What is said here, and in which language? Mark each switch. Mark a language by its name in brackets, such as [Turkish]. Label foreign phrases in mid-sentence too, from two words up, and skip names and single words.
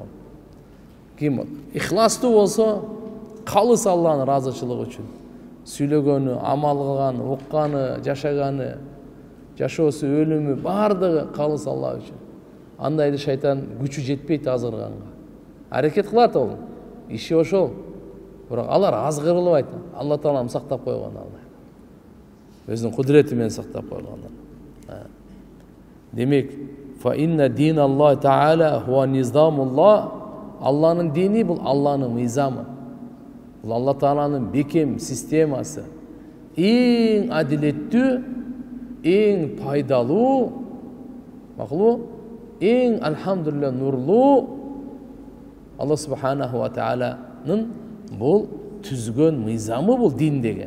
[Kyrgyz] Ким ихластуу болсо, калыс Алланын ыраазычылыгы үчүн сүйлөгөнү, амал кылганы, укканы, жашаганы, жашоосу, өлүмү бардыгы калыс Алла үчүн. Андайды шайтан күчү жетпейт азгырганга. Аракет кылат ол. Иши ошол. Бирок алар азгырылбайт. Алла Таалам сактап койгон алар. Өзүнүн кудурети менен сактап койгон. Демек, [Arabic] فإن دين الله تعالى هو نظام الله. [Kyrgyz] Алланын дини бул Алланын мыйзамы. Бул Алла Тааланын бекем системасы. Эң адилеттүү, эң пайдалуу, макулу, эң алхамдулилlah нурлуу Алла [Arabic] سبحانه وتعالى [Kyrgyz] бул түзгөн мыйзамы бул дин деген.